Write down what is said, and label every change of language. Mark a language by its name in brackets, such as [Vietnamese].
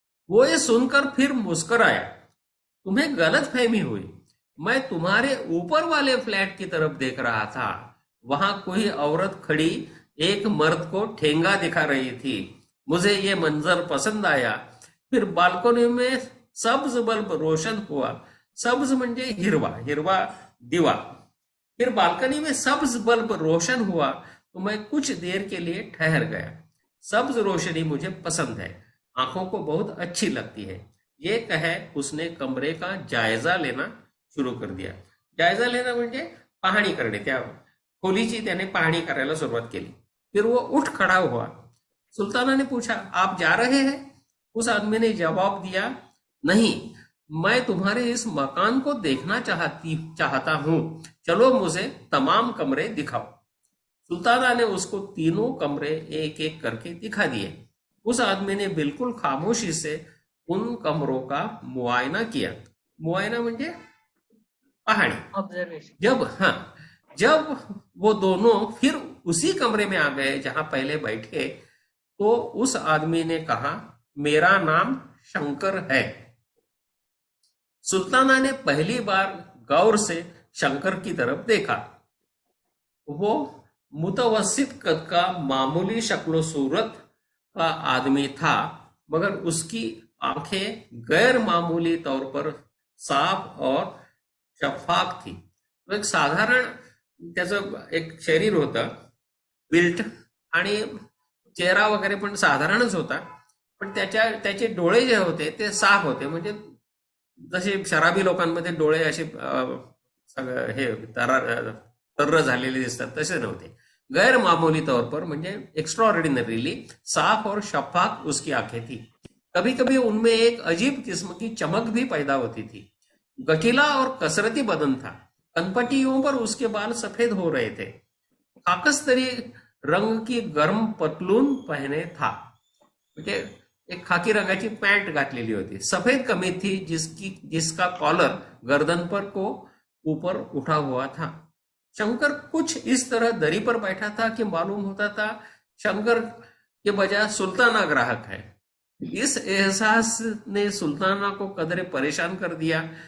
[Hindi] वो ये सुनकर फिर मुस्कुराया. तुम्हें गलत फहमी हुई. मैं तुम्हारे ऊपर वाले फ्लैट की तरफ देख रहा था. वहां कोई औरत खड़ी एक मर्द को ठेंगा दिखा रही थी. मुझे ये मंजर पसंद आया. फिर बालकनी में सब्ज बल्ब रोशन हुआ. [Marathi] सब्ज म्हणजे हिरवा, हिरवा दिवा. [Hindi] फिर बालकनी में सब्ज बल्ब रोशन हुआ तो मैं कुछ देर के लिए ठहर गया. सब्ज रोशनी मुझे पसंद है, आंखों को बहुत अच्छी लगती है. ये कहे उसने कमरे का जायजा लेना सुरू कर दिया. [Marathi] जायजा लेना म्हणजे पाहणी करणे. त्या खोलीची त्याने पाहणी करायला सुरुवात केली. [Hindi] फिर वो उठ खड़ा हुआ. सुल्ताना ने पूछा, आप जा रहे हैं? उस आदमी ने जवाब दिया, नहीं, मैं तुम्हारे इस मकान को देखना चाहता हूं. चलो मुझे तमाम कमरे दिखाओ. सुल्ताना ने उसको तीनों कमरे एक एक करके दिखा दिए. उस आदमी ने बिल्कुल खामोशी से उन कमरों का मुआयना किया। मुआयना [Marathi] म्हणजे पहाड़ी। [English] Observation. [Hindi] जब वो दोनों फिर उसी कमरे में आ गए जहां पहले बैठे, तो उस आदमी ने कहा, मेरा नाम शंकर है। सुल्ताना ने पहली बार गौर से शंकर की तरफ देखा। वो मुतवस्सित कद का मामूली शक्लो सूरत का आदमी था, मगर उसकी आंखें गैर मामूली तौर पर साफ और शफाफ थी। [Marathi] तो एक साधारण त्याचं एक शरीर होतं बिल्ट, आणि चेहरा वगैरे पण साधारणच होता, पण त्याचे डोळे जे होते ते साफ होते, म्हणजे जसे शराबी लोकांमध्ये डोळे असे सगळं हे तर्र झालेले दिसतात तसे नव्हते। [Hindi] गैर मामूली तौर पर [Marathi] म्हणजे एक्स्ट्राऑर्डिनरीली [Hindi] साफ और शफाफ उसकी आंखें थी। कभी कभी उनमें एक अजीब किस्म की चमक भी पैदा होती थी। गठीला और कसरती बदन था, कनपट्टियों पर उसके बाल सफेद हो रहे थे। खाकस्तरी रंग की गर्म पतलून पहने था, [Marathi] म्हणजे एक खाकी रंगाची पॅन्ट घातलेली होती। [Hindi] सफेद कमीज थी जिसका कॉलर गर्दन पर को ऊपर उठा हुआ था। शंकर कुछ इस तरह दरी पर बैठा था कि मालूम होता था शंकर के बजाय सुल्ताना ग्राहक है। इस एहसास ने सुल्ताना को कदरे परेशान कर दिया।